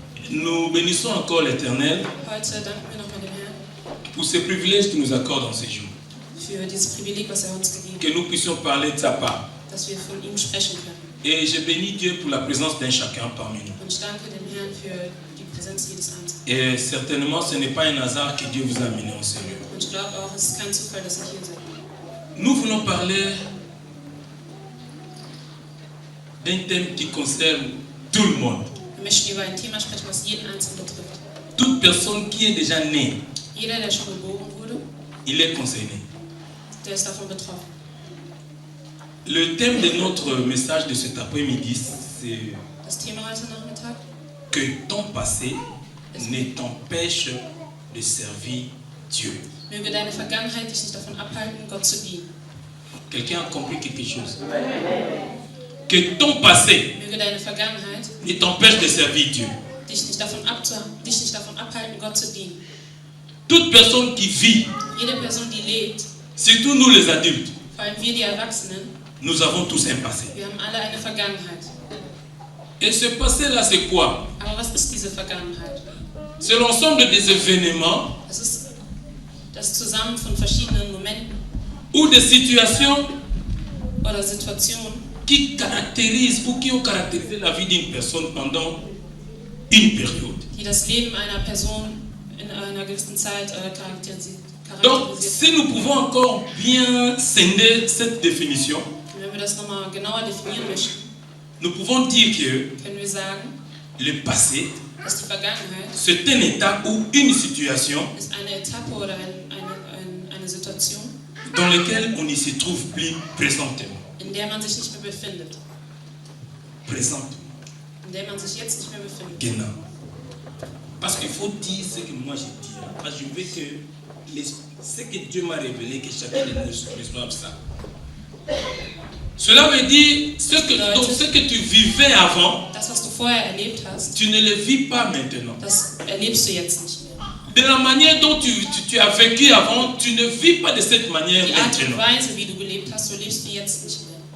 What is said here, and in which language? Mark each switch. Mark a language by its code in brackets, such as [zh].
[fr] Nous bénissons encore l'Éternel [de] Heute danken wir nochmal dem Herrn [fr] pour ces privilèges qu'il nous accorde en ces jours. [de] für dieses Privileg, was uns gegeben [fr] Que nous puissions parler de sa part. [de] hat, dass wir von ihm sprechen können. [fr] Et je bénis Dieu pour la présence d'un chacun parmi nous. [de] Und ich danke dem Herrn für die Präsenz jedes Einzelnen. [fr] Et certainement, ce n'est pas un hasard que Dieu vous a amené en ce lieu. [de] Und ich glaube auch, es ist kein Zufall, dass ihr hier seid. [fr] Nous voulons parler d'un thème qui concerne tout le monde. [de] Wir möchten über ein Thema sprechen, was jeden Einzelnen betrifft. [fr] Toute personne qui est déjà née, [de] Jeder, der schon geboren wurde, [fr] il est concerné. [de] der ist davon betroffen. [fr] Le thème de notre message de cet après-midi, c'est [de] Das Thema heute Nachmittag: [fr] que ton passé ne t'empêche de servir Dieu. [de] Möge deine Vergangenheit dich nicht davon abhalten, Gott zu dienen. [fr] Quelqu'un a compris quelque chose? Que ton passé [de] Möge deine Vergangenheit [fr] ne t'empêche de servir Dieu. [de] dich nicht davon abhalten, Gott zu dienen. [fr] Toute personne qui vit, [de] Jede Person, die lebt, [fr] surtout nous les adultes, [de] vor allem wir, die Erwachsenen, [fr] nous avons tous un passé. [de] wir haben alle eine Vergangenheit. [fr] Et ce passé-là, c'est quoi? [de] Aber was ist diese Vergangenheit? [fr] C'est l'ensemble des événements [de] Es ist das Zusammen von verschiedenen Momenten [fr] ou des situations [de] oder Situationen, [fr] qui caractérisent ou qui ont caractérisé la vie d'une personne pendant une période. [de] die das Leben einer Person in einer gewissen Zeit charakterisiert. [fr] Donc, si nous pouvons encore bien scinder cette définition, [de] Und wenn wir das nochmal genauer definieren möchten, [fr] nous pouvons dire que [de] können wir sagen, [fr] le passé, [de] dass die Vergangenheit [fr] c'est un état ou une situation [de] ist eine Etappe oder eine Situation, [fr] dans laquelle on ne se trouve plus présentement. [de] in der man sich nicht mehr befindet. [fr] Présentement. [de] In der man sich jetzt nicht mehr befindet. Genau. [fr] Parce qu'il faut dire ce que moi je dis. Parce que je veux que ce que Dieu m'a révélé, que chacun de nous reçoive ça. Cela veut dire donc ce que tu vivais avant, [de] Das, was du vorher erlebt hast, [fr] tu ne le vis pas maintenant. [de] das erlebst du jetzt nicht mehr. [fr] De la manière dont tu as vécu avant, tu ne vis pas de cette manière [de] Die Art und [fr] maintenant. [de] Weise, wie du gelebt hast, so lebst du jetzt nicht mehr.